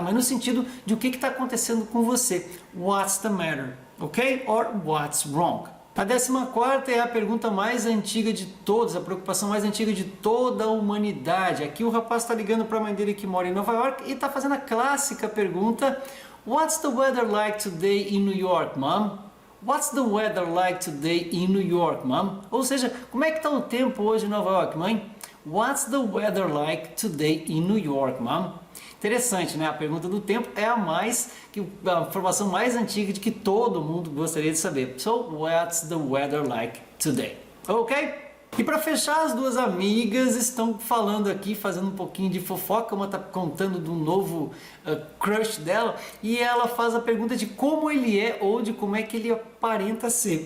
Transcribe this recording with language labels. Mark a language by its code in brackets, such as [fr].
[pt] Mas no sentido de o que está acontecendo com você, [en] what's the matter, [pt] ok? [en] Or what's wrong. [pt] A 14ª é a pergunta mais antiga de todos, a preocupação mais antiga de toda a humanidade. Aqui o rapaz está ligando para a mãe dele que mora em Nova York e está fazendo a clássica pergunta, [en] what's the weather like today in New York, mom? What's the weather like today in New York, mom? [pt] Ou seja, como é que está o tempo hoje em Nova York, mãe? [en] What's the weather like today in New York, mom? [pt] Interessante, né? A pergunta do tempo é a informação mais antiga de que todo mundo gostaria de saber. [en] So, what's the weather like today? [pt] Ok? E para fechar, as duas amigas estão falando aqui, fazendo um pouquinho de fofoca. Uma tá contando do novo crush dela e ela faz a pergunta de como ele é ou de como é que ele aparenta ser.